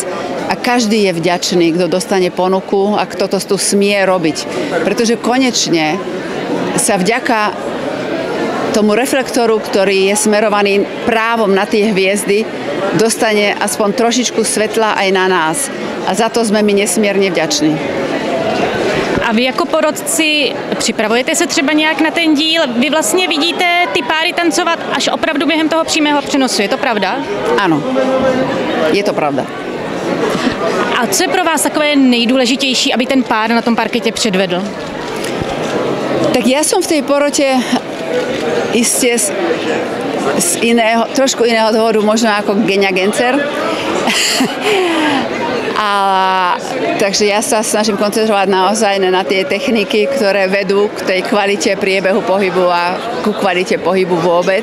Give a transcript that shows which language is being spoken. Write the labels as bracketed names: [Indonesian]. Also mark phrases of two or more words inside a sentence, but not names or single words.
[Slovak] A každý je vďačný, kto dostane ponuku a kto to tu smie robiť. Pretože konečne sa vďaka tomu reflektoru, ktorý je smerovaný právom na tie hviezdy, dostane aspoň trošičku svetla aj na nás. A za to sme my nesmierne vďační. [Czech] A vy jako porodci připravujete se třeba nějak na ten díl? Vy vlastně vidíte ty páry tancovat až opravdu během toho přímého přenosu, je to pravda? [Slovak] Áno, je to pravda. [Czech] A co je pro vás takové nejdůležitější, aby ten pár na tom parkete předvedl? [Slovak] Tak ja som v tej porote iste z trošku iného dôvodu, možno ako Genia Gencer. Takže ja sa snažím koncentrovať naozaj na tie techniky, ktoré vedú k tej kvalite priebehu pohybu a ku kvalite pohybu vôbec.